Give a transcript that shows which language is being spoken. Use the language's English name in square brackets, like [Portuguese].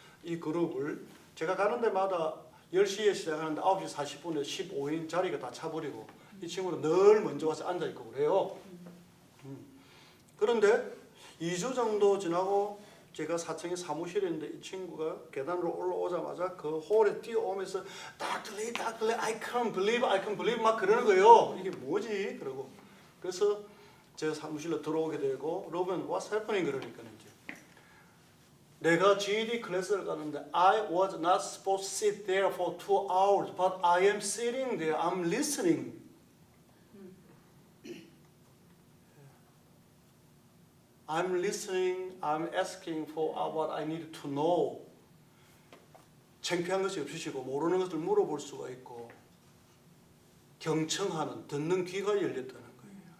[Korean] 이 그룹을 제가 가는 데마다 10시에 시작하는데 9시 40분에 15인 자리가 다 차버리고 이 친구는 늘 먼저 와서 앉아있고 그래요. 그런데 2주 정도 지나고 제가 4층에 사무실에 있는데 이 친구가 계단으로 올라오자마자 그 홀에 뛰어오면서 Dr. [English] Lee, I can't believe [Korean] 막 그러는 거예요. 이게 뭐지? 그러고 그래서 제가 사무실로 들어오게 되고 [English] 로빈 what's happening [Korean] 그러니까 이제 내가 GED 클래스를 가는데 [English] I was not supposed to sit there for 2 hours but I am sitting there, I'm listening. I'm listening, I'm asking for what I need to know. [Korean] 창피한 것이 없으시고 모르는 것을 물어볼 수가 있고 경청하는, 듣는 귀가 열렸다는 거예요.